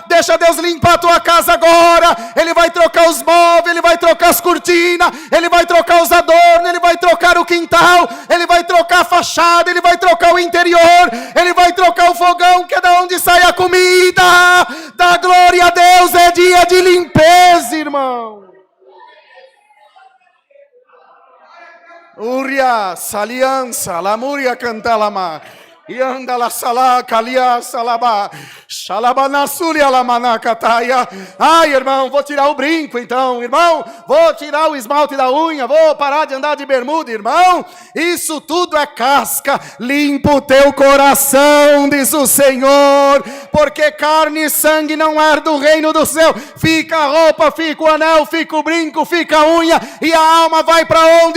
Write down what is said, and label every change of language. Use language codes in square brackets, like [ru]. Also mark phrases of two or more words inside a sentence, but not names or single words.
[pt] Deixa Deus limpar a tua casa agora. Ele vai trocar os móveis, Ele vai trocar as cortinas, Ele vai trocar os adornos, Ele vai trocar o quintal, Ele vai trocar a fachada, Ele vai trocar o interior, Ele vai trocar o fogão, que é da onde sai a comida. Dá glória a Deus, é dia de limpeza, irmão. Uria, saliança, lamuria cantalama. E anda la salá, calia salabá, xalabanassuria lamanacataia. Ai, irmão, vou tirar o brinco então, irmão. Vou tirar o esmalte da unha, vou parar de andar de bermuda, irmão. Isso tudo é casca. Limpa o teu coração, diz o Senhor, porque carne e sangue não é do reino do céu. Fica a roupa, fica o anel, fica o brinco, fica a unha, e a alma vai para onde?